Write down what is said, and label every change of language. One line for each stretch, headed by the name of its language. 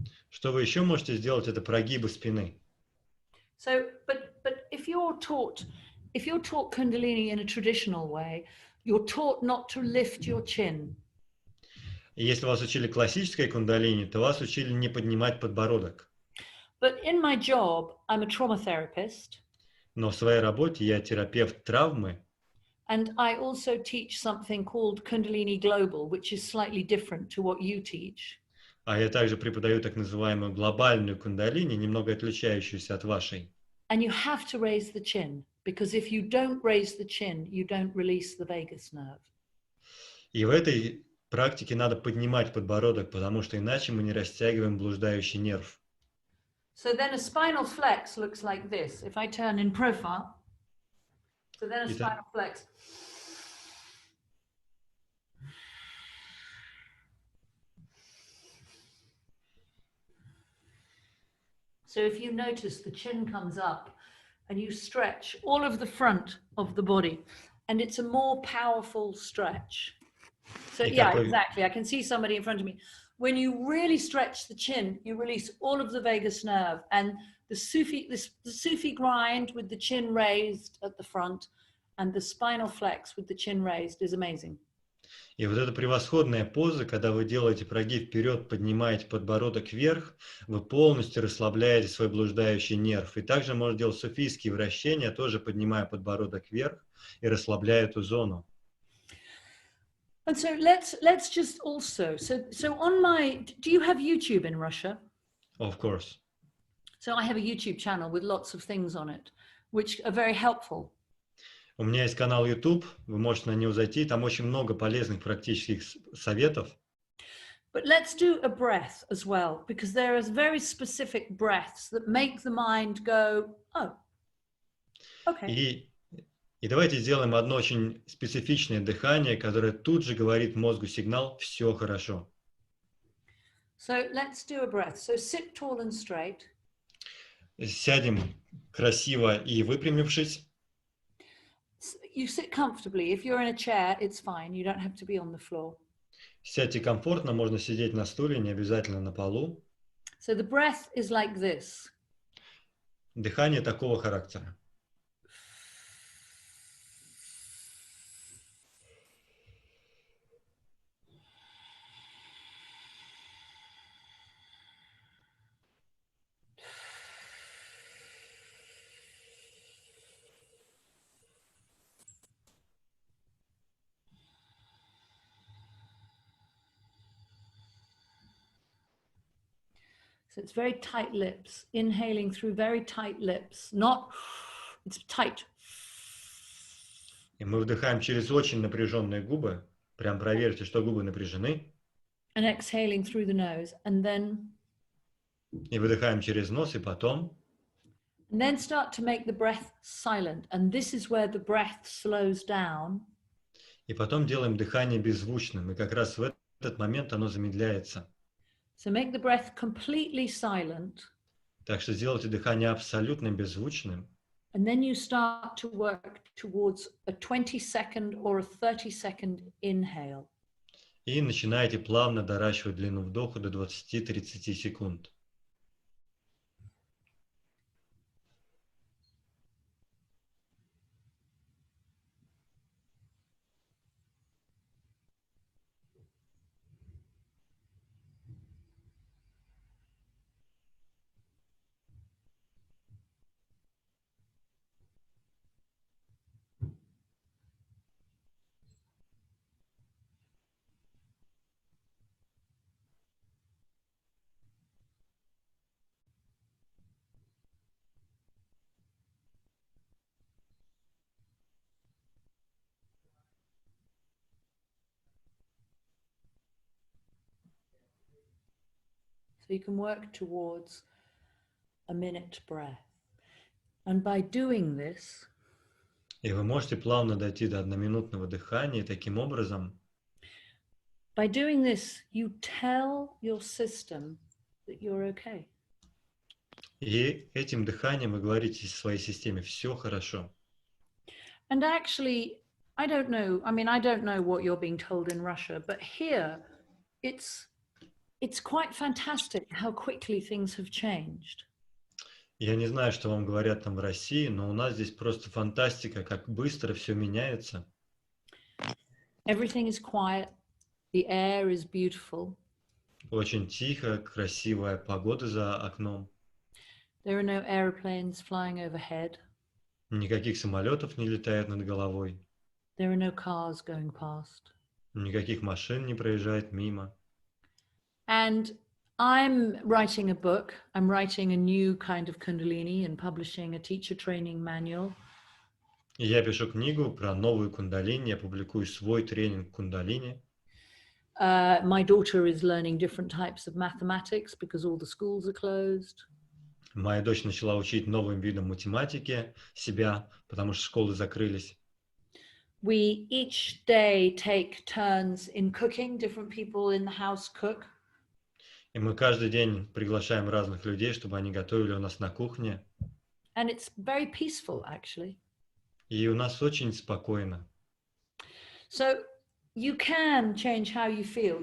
Russian: Что вы еще можете сделать, это прогибы спины.
English: So, but if you're taught Kundalini in a traditional way, you're taught not to lift your chin.
Russian: И если вас учили классической кундалини, то вас учили не поднимать подбородок.
English: But in my job, I'm a trauma therapist.
Russian: Но в своей работе я терапевт травмы.
English: And I also teach something called Kundalini Global, which is slightly different to what you teach.
Russian: А я также преподаю так называемую глобальную кундалини, немного отличающуюся от вашей.
English: And you have to raise the chin, because if you don't raise the chin, you don't release the vagus nerve.
Russian: И в этой практике надо поднимать подбородок, потому что иначе мы не растягиваем блуждающий нерв.
English: So then a spinal flex looks like this. If I turn in profile, so then a spinal flex. So if you notice, the chin comes up and you stretch all of the front of the body, and it's a more powerful stretch. So yeah, exactly. I can see somebody in front of me. When you really stretch the chin, you release all of the vagus nerve, and the Sufi grind with the chin raised at the front and the spinal flex with the chin raised is amazing.
Russian: И вот эта превосходная поза, когда вы делаете прогиб вперед, поднимаете подбородок вверх, вы полностью расслабляете свой блуждающий нерв. И также можно делать суфийские вращения, тоже поднимая подбородок вверх и расслабляя эту зону.
English: And so let's just also, so on my, do you have YouTube in Russia? Of course. So I have a YouTube channel with lots of things on it, which are very helpful.
Russian: У меня есть канал YouTube, вы можете на него зайти, там очень много полезных практических советов.
English: But let's do a breath as well, because there are very specific breaths that make the mind go, oh, okay.
Russian: И давайте сделаем одно очень специфичное дыхание, которое тут же говорит мозгу сигнал «все хорошо».
English: So let's do a breath. So sit tall and straight.
Russian: Сядем красиво и выпрямившись.
English: You sit comfortably. If you're in a chair, it's fine. You don't have to be on the floor.
Russian: Сядьте комфортно, можно сидеть на стуле, не обязательно на полу.
English: So the breath is like this.
Russian: Дыхание такого характера.
English: So it's very tight lips, inhaling through very tight lips, not, it's tight.
Russian: И мы вдыхаем через очень напряженные губы. Прям проверьте, что губы напряжены.
English: And exhaling through the nose, and then.
Russian: И выдыхаем через нос, и потом.
English: And then start to make the breath silent, and this is where the breath slows down.
Russian: И потом делаем дыхание беззвучным, и как раз в этот момент оно замедляется.
English: So make the breath completely silent.
Russian: Так что сделайте дыхание абсолютно беззвучным.
English: And then you start to work towards a 20-second or a 30-second inhale.
Russian: И начинаете плавно доращивать длину вдоха до 20-30 секунд.
English: So you can work towards a minute breath. And by doing this,
Russian: И вы можете плавно дойти до одноминутного дыхания, и таким образом,
English: by doing this, you tell your system that you're okay.
Russian: И этим дыханием вы говорите своей системе «все хорошо».
English: And actually, I don't know what you're being told in Russia, but here it's quite fantastic how quickly things have changed.
Russian: Я не знаю, что вам говорят там в России, но у нас здесь просто фантастика, как быстро все меняется.
English: Everything is quiet. The air is beautiful.
Russian: Очень тихо, красивая погода за окном.
English: There are no airplanes flying overhead.
Russian: Никаких самолетов не летает над головой.
English: There are no cars going past.
Russian: Никаких машин не проезжает мимо.
English: And I'm writing a book. I'm writing a new kind of Kundalini and publishing a teacher training manual.
Russian: И я пишу книгу про новую кундалини, я публикую свой тренинг кундалини.
English: My daughter is learning different types of mathematics because all the schools are closed.
Russian: Моя дочь начала учить новым видам математики себя, потому что школы закрылись.
English: We each day take turns in cooking. Different people in the house cook.
Russian: И мы каждый день приглашаем разных людей, чтобы они готовили у нас на кухне.
English: And it's very peaceful, actually.
Russian: И у нас очень спокойно.
English: So you can change how you feel.